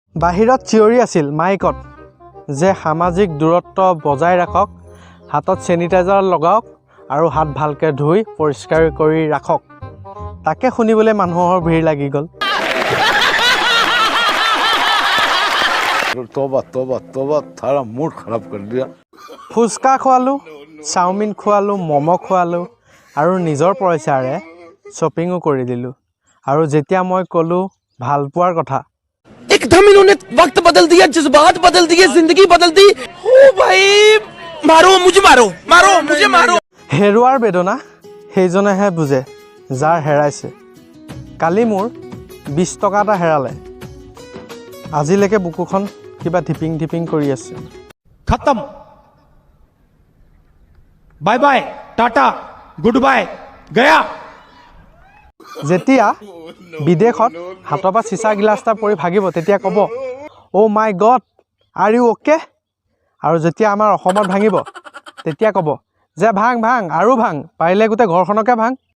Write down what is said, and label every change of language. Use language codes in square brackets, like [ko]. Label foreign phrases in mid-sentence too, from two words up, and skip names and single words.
[as] বাহিৰত চিঞৰি আছিল মাইকত যে সামাজিক দূৰত্ব বজাই ৰাখক, হাতত চেনিটাইজাৰ লগাওক আৰু হাত ভালকৈ ধুই পৰিষ্কাৰ কৰি ৰাখক। তাকে শুনিবলৈ মানুহৰ ভিৰ লাগি গ'ল। [hi] तौबा तौबा तौबा थारा मूड खराब कर दिया। [as] ফুচকা খোৱালোঁ, চাওমিন খোৱালোঁ, ম'ম' খোৱালোঁ আৰু নিজৰ পইচাৰে শ্বপিঙো কৰি দিলোঁ। আৰু যেতিয়া মই ক'লোঁ ভাল পোৱাৰ কথা, [hi] एकदम इन्होंने वक्त बदल दिया, जज्बात बदल दिए, जिंदगी बदल दी। ओ भाई मारो मुझे, मारो मारो मुझे, मारो। [as] হেৰুৱাৰ বেদনা সেইজনেহে বুজে যাৰ হেৰাইছে। কালি মোৰ 20 টকা এটা হেৰালে। আজিলৈকে বুকুখন কিবা ধিপিং ধিপিং কৰি আছে। [hi] खत्म, [en] bye bye, [hi] टाटा, [en] good bye, [hi] गया। [as] যেতিয়া বিদেশত হাতৰ পৰা চিচা গিলাচ এটা পৰি ভাগিব তেতিয়া ক'ব, [en] Oh my God, are you okay? [as] আৰু যেতিয়া আমাৰ অসমত ভাঙিব তেতিয়া ক'ব যে ভাং ভাং আৰু ভাং, পাৰিলে গোটেই ঘৰখনকে ভাং।